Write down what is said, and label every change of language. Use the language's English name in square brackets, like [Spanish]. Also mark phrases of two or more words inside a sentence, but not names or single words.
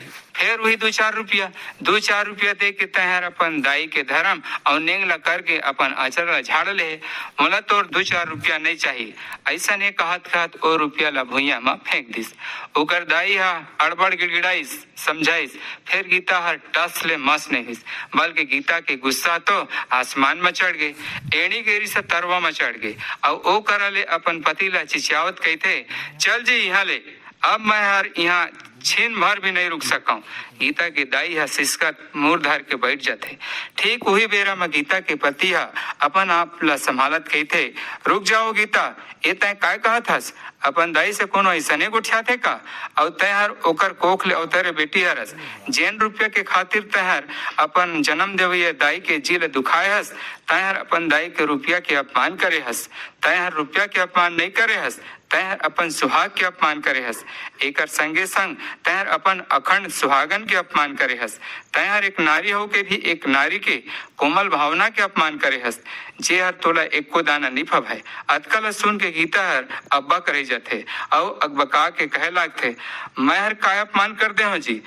[Chhattisgarhi] फिर वही दो चार रुपया दे के तहर अपन दाई के धर्म और नेंग ला करके अपन अचर झाड़ ले। मोला तोर 2-4 रुपया नहीं चाहिए। ऐसा ने कहत ओ रुपया ला भुइया में फेंक दिस। ओकर दाई हा अड़बड़ गिड़गिड़ाइस समझाइस। फिर गीता हर टस ले मस नहीं हिस बल्कि गीता के गुस्सा तो आसमान में चढ़ गए एड़ी गेरी से तरवा में चढ़ गए और ओ करले अपन पति ला चिचियावत कहते चल जी यहाँ ले अब मैं हर यहाँ छीन भर भी नहीं रुक सका। गीता के दाई हा सिसकत मुंह धर के बैठ जाते। ठीक वही बेरा में गीता के पति हा अपन आप ला संभालत कहते रुक जाओ गीता ए तय काय कहत हस अपन दाई से कोनो ऐसने गुठियाथे का और तैहर ओकर कोख ले अवतरे बेटी हरस जेन रुपया के खातिर तैहर अपन जन्म देवैया दाई के जी ले दुखाए हस तैहर अपन दाई के रुपया के अपमान करे हस। तैहर रुपया के अपमान नहीं करे हस तैहर अपन सुहाग के अपमान करे हस। एकर संगे संग तैहर अपन अखंड सुहागन के अपमान करे हस। तैहर एक नारी हो के भी एक नारी के कोमल भावना के अपमान करे हस जे हर तोला एको दाना नहीं फभाए। अतकल सुन के गीता हर अब्बा करे जाते और अकबका के कहे लागते मैं हर काय अपमान कर दे हो जी।